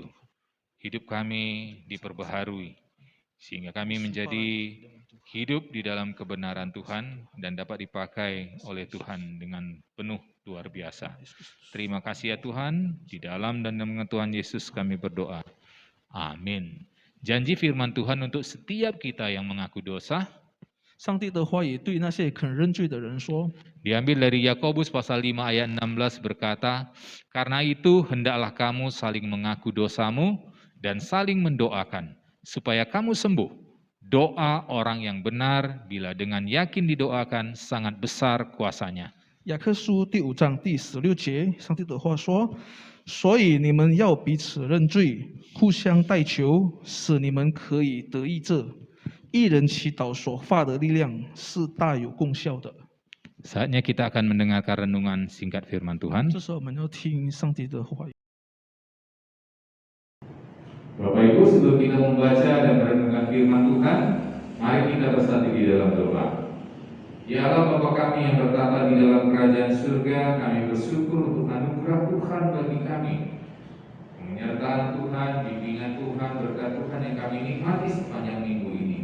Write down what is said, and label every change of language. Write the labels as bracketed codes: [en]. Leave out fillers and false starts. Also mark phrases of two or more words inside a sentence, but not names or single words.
[id] Hidup kami diperbaharui. Sehingga kami menjadi hidup di dalam kebenaran Tuhan dan dapat dipakai oleh Tuhan dengan penuh luar biasa. Terima kasih ya Tuhan, di dalam dan dalam nama Tuhan Yesus kami berdoa. Amin. Janji firman Tuhan untuk setiap kita yang mengaku dosa, [zh] 上帝的话语对那些肯认罪的人说， [id] diambil dari Yakobus pasal 5 ayat 16 berkata, karena itu hendaklah kamu saling mengaku dosamu dan saling mendoakan, supaya kamu sembuh. Doa orang yang benar bila dengan yakin didoakan sangat besar kuasanya. [zh] 雅各书第5章第16节，上帝的话说：“所以你们要彼此认罪，互相代求，使你们可以得医治。一人祈祷所发的力量是大有功效的。” [id] Saatnya kita akan mendengarkan renungan singkat firman Tuhan. [zh] 这时候我们要听上帝的话语。 [id] Bapak Ibu, sebelum kita membaca dan merenungkan firman Tuhan, mari kita bersatu di dalam doa. Ya Allah Bapa kami yang bertata di dalam kerajaan surga, kami bersyukur untuk anugerah Tuhan bagi kami. Penyertaan Tuhan, bimbingan Tuhan, berkat Tuhan yang kami nikmati sepanjang minggu ini.